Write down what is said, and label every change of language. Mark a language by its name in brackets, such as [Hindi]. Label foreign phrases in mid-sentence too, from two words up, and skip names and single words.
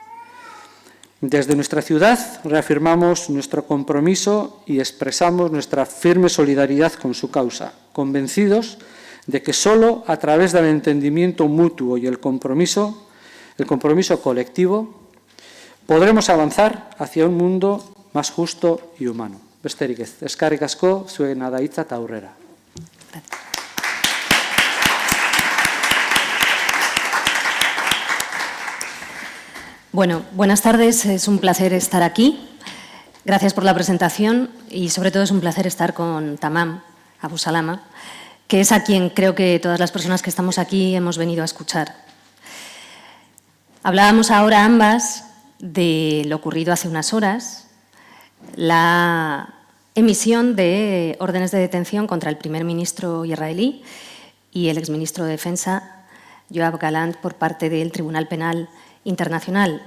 [Spanish] Desde nuestra ciudad reafirmamos nuestro compromiso y expresamos nuestra firme solidaridad con su causa, convencidos de que solo a través del entendimiento mutuo y el compromiso colectivo, podremos avanzar hacia un mundo más justo y humano. [Basque] Besterik ez, eskerrik asko, zuen adaitza eta aurrera. [Spanish] Bueno, buenas tardes, es un placer estar aquí. Gracias por la presentación y sobre todo es un placer estar con Tamam, Abusalama, que es a quien creo que todas las personas que estamos aquí hemos venido a escuchar. Hablábamos ahora ambas de lo ocurrido hace unas horas, la emisión de órdenes de detención contra el primer ministro israelí y el exministro de Defensa, Yoav Gallant, por parte del Tribunal Penal Internacional.